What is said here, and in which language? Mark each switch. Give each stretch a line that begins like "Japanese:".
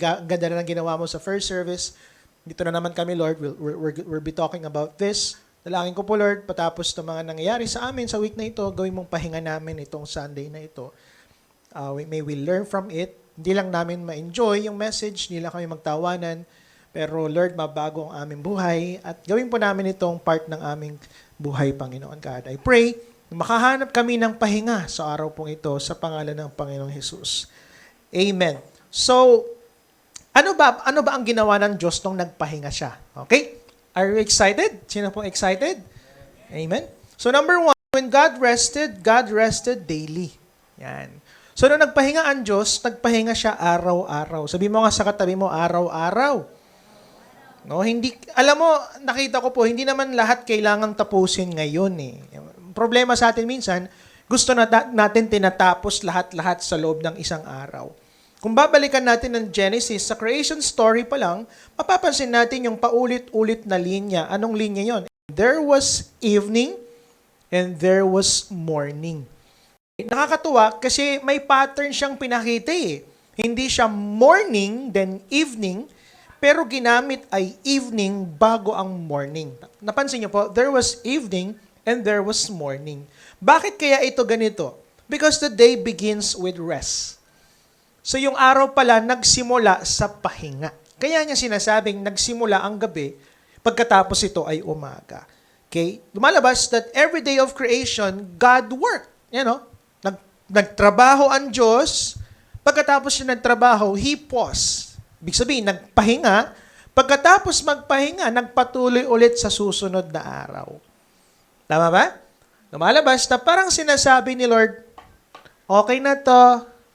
Filipino: Ganda na ng ginawa mo sa first service. Dito na naman kami, Lord.
English: We'll be talking about this.
Filipino: Dalangin ko po, Lord, patapos ng mga nangyayari sa amin sa week na ito, gawin mong pahinga namin itong Sunday na ito.
English: May we learn from it.
Filipino: Hindi lang namin ma-enjoy yung message, hindi lang kami magtawanan, pero Lord, mabago ang aming buhay at gawin po namin itong part ng aming buhay, Panginoon God. I pray makahanap kami ng pahinga sa araw pong ito sa pangalan ng Panginoong Jesus. Amen. So, ano ba ang ginawa ng Diyos nung nagpahinga siya?
English: Okay? Are you excited? Sino pong excited? Amen. So, number 1, when God rested daily.
Filipino: Yan. So, nung nagpahinga ang Diyos, nagpahinga siya araw-araw. Sabi mo nga sa katabi mo, araw-araw. No, alam mo, nakita ko po, hindi naman lahat kailangang tapusin ngayon Problema sa atin minsan, gusto natin tinatapos lahat-lahat sa loob ng isang araw. Kung babalikan natin ng Genesis, sa creation story pa lang, mapapansin natin yung paulit-ulit na linya. Anong linya yon?
English: There was evening and there was morning.
Filipino: Nakakatuwa kasi may pattern siyang pinakita Hindi siya morning, then evening, pero ginamit ay evening bago ang morning. Napansin niyo po,
English: there was evening and there was morning.
Filipino: Bakit kaya ito ganito?
English: Because the day begins with rest.
Filipino: So yung araw pala nagsimula sa pahinga. Kaya niya sinasabing nagsimula ang gabi, pagkatapos ito ay umaga. Okay? Lumalabas
English: that every day of creation, God worked.
Filipino: Nagtrabaho ang Diyos, pagkatapos siya nagtrabaho,
English: He paused.
Filipino: Ibig sabihin, nagpahinga, pagkatapos magpahinga, nagpatuloy ulit sa susunod na araw. Tama ba? Lumalabas na parang sinasabi ni Lord, okay na to,